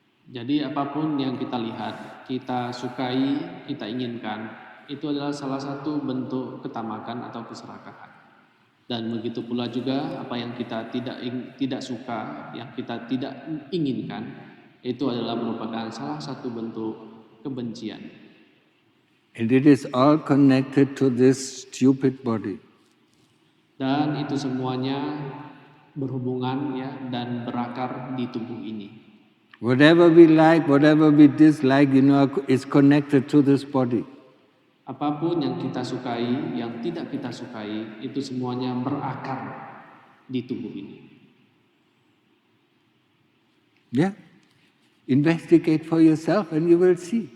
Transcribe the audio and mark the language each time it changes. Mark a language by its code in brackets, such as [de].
[id] Jadi apapun yang kita lihat, kita sukai, kita inginkan, itu adalah salah satu bentuk ketamakan atau keserakahan. Dan begitu pula juga apa yang kita tidak suka, yang kita tidak inginkan, itu adalah merupakan salah satu bentuk kebencian. [en] And it is all connected to this stupid body. [id] Dan itu semuanya berhubungan ya dan berakar di tubuh ini. [en] Whatever we like, whatever we dislike, is connected to this body. [id] Apapun yang kita sukai, yang tidak kita sukai, itu semuanya berakar di tubuh ini. [en] Yeah, investigate for yourself and you will see.